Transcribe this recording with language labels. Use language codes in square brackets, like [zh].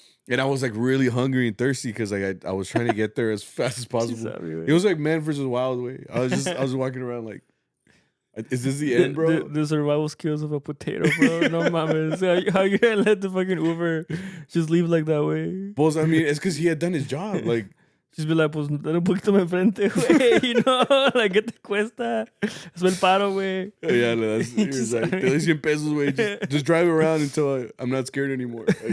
[en] And I was like really hungry and thirsty because like I was trying to get there as fast as possible. It was like Man versus Wild way. I was walking around like, is this the end, bro? The survival skills of a potato, bro. [es] No mames. [en] How you gonna let the fucking Uber just leave like that way? Boss, I mean, it's because he had done his job. Like, just be like, [es] pues, dale un poquito más enfrente, güey. Like, ¿qué te cuesta? Es el paro, güey. [en] Yeah, no, he was like, [es] te doy 100 pesos, güey. [en] Just drive around until I'm not scared anymore.